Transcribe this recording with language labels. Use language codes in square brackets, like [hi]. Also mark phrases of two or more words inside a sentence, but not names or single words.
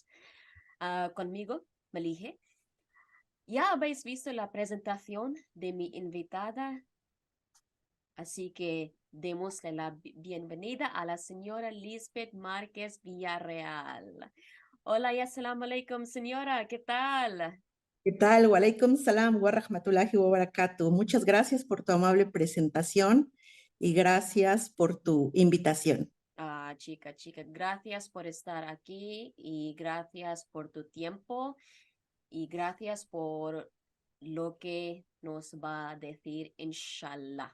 [es] Conmigo, Malige. Ya habéis visto la presentación de mi invitada, así que démosle la bienvenida a la señora Lisbeth Márquez Villarreal. Hola y [ar] السلام عليكم, [es] señora, ¿qué tal? ¿Qué tal? [ar] وعليكم السلام ورحمة الله وبركاته. [es] Muchas gracias por tu amable presentación y gracias por tu invitación. Chica, gracias por estar aquí y gracias por tu tiempo y gracias por lo que nos va a decir, inshallah.